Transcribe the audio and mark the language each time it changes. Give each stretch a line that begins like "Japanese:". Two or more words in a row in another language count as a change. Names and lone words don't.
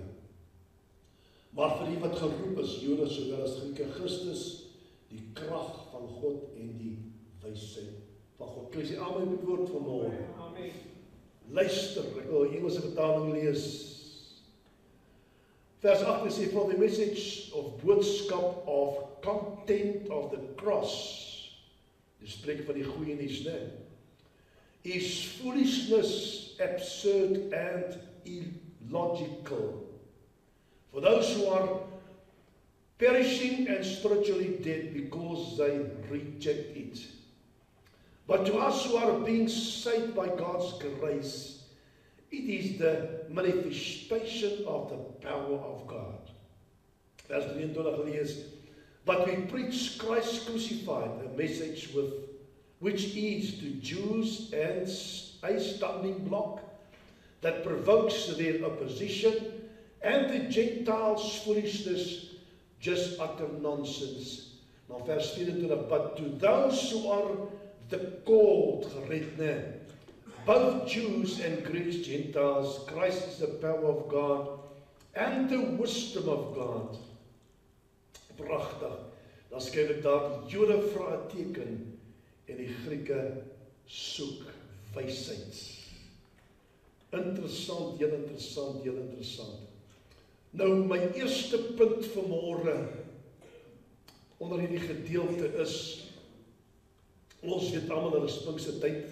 Afrikaans: Maar vir die wat geroep is, Jode sowel as Grieke, Christus, die krag van God en die wysheid van God. Kan jy sê amen met woord vanmôre? Amen. Luister, ek wil die Engelse vertaling lees. Vers 8 sê,
English: for the message of boodskap of content of the cross,
Afrikaans: die spreek van die goeie nuus, is
English: foolishness, absurd and illogical. For those who are perishing and spiritually dead because they reject it. But to us who are being saved by God's grace, it is the manifestation of the power of God.
Afrikaans: Vers 23 lees,
English: but we preach Christ crucified, a message which is to Jews and a stumbling block that provokes their opposition, and the Gentiles foolishness, just utter nonsense.
Afrikaans: Nou vers 24,
English: but to those who are the called, gered, both Jews and Greeks, Gentiles, Christ is the power of God and the wisdom of God.
Afrikaans: Pragtig. Dan skryf ek daar, die Jode vra 'n teken en die Grieke soek wysheid. Interessant, heel interessant, heel interessant. Nou, my eerste punt vanmôre onder hierdie gedeelte is, ons weet almal dat is Pinkster tyd.